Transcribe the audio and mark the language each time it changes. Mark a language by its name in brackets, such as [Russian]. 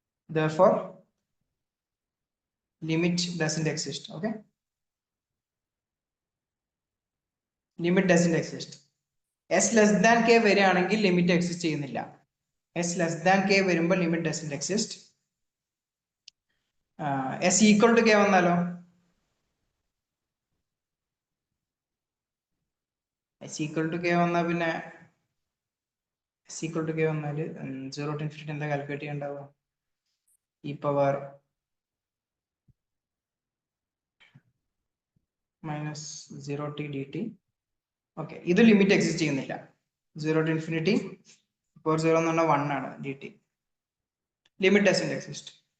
[English] Therefore limit doesn't exist. Okay, limit doesn't exist. s less than k [Malayalam] വരികയാണെങ്കിൽ limit exist ചെയ്യുന്നില്ല. [English] s less than k [Malayalam] വരുമ്പോൾ limit [English] doesn't exist. s equal to k [Malayalam] വന്നാലോ? [English] s equal to k [Malayalam] വന്നാൽ പിന്നെ [English] s equal to k വന്നാൽ 0 to infinity [Malayalam] എന്താ calculate ചെയ്യണ്ടാവുക? [English] E power minus 0t dt. [Malayalam] Okay, ഇത് limit exist ചെയ്യുന്നില്ല. 0 to infinity ഇപ്പോൾ 0 എന്ന് പറഞ്ഞാൽ 1 ആണ് dt. [English] Limit doesn't exist.